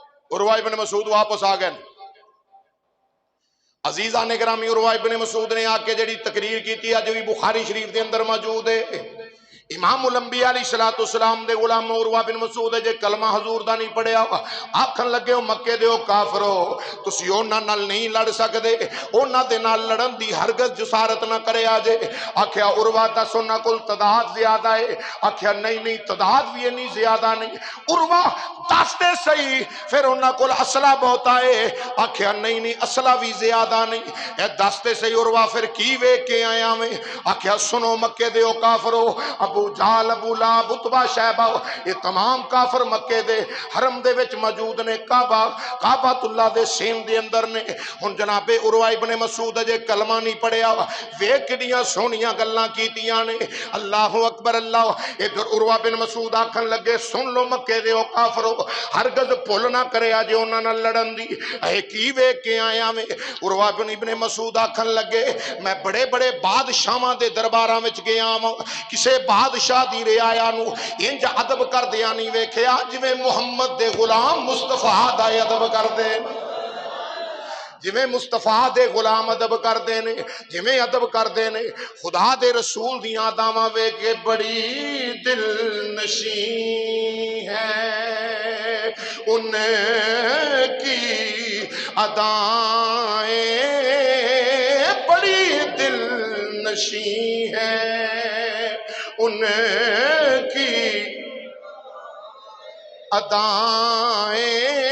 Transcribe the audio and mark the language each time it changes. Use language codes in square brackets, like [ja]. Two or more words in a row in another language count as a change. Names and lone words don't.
[pa] عروہ ابن مسعود واپس آ گئے۔ عزیزہ نے گرامی عروہ ابن مسعود نے آ کے جڑی تقریر کی تھی اج بھی بخاری شریف دے اندر موجود ہے۔ امام الانبیاء علیہ السلام دے غلام عروہ بن مسعود جے کلمہ حضور دا نہیں پڑھیا آکھن لگے ہو مکے دے او کافرو تسی انہاں نال نہیں لڑ سکدے، انہاں دے نال لڑن دی ہرگز جسارت نہ کرے آجے۔ آکھیا عروہ دس انہاں کول تعداد زیادہ ہے؟ آکھیا نہیں تعداد بھی نہیں زیادہ نہیں۔ عروہ دس دے صحیح پھر انہاں کول اسلحہ بہت آئے؟ آکھیا نہیں اسلحہ بھی زیادہ نہیں۔ اے دس دے صحیح عروہ پھر کی ویکھ کے آیا میں؟ آکھیا سنو مکے دے او کافرو، ابو جال ابو لہب عتبہ شیبہ یہ تمام کافر مکے دے حرم دے وچ موجود نے، کعبۃ اللہ دے سین دے اندر نے۔ ہن جناب عروہ ابن مسعود جے کلمہ نہیں پڑھیا ویکھ کڈیاں سونیاں گلاں کیتیاں نے۔ [ar] اللہ اکبر [pa] اللہ۔ ادھر عروہ بن مسعود آکھن لگے سن لو مکے دے او کافرو ہرگز بھول نہ کرے اجے انہاں نال لڑن دی۔ اے کی ویکھ کے آیا میں؟ عروہ ابن مسعود آکھن لگے میں بڑے بڑے بادشاہاں دے درباراں وچ گیا ہاں، کسے بادشاہ دی رعایا نو انج ادب کر دیا نہیں ویکھیا جویں محمد دے غلام مصطفیٰ دا ادب کر دے، جویں مصطفیٰ دے غلام ادب کر دے نے، جویں ادب کر دے نے۔ خدا دے رسول دیاں اداواں ویکھ کے [ur] بڑی دل نشیں ہے ان کی ادائیں، بڑی دل نشیں ہے ان کی ادائیں،